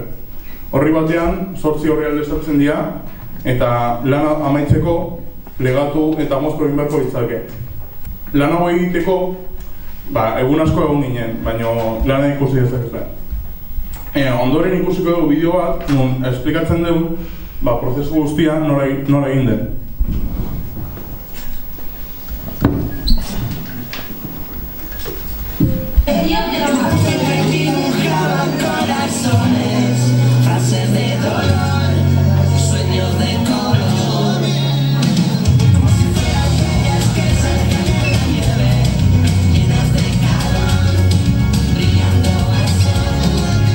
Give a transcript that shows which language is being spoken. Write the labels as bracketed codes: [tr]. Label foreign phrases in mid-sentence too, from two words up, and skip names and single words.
[eu] Horri batean, 8 orrialde sartzen dira eta lana amaitzeko plegatu eta mozko egin beharko ditzake. Lan hau egiteko, egun asko egon ginen, baina lana ikusi dezakezue. Ondoren ikusiko dugu bideo bat, nun esplikatzen dugu prozesu guztia nola egin den. [es] Frases de dolor, sueños de color, como si fueran estrellas que salgan de la nieve, llenas de calor, brillando al sol.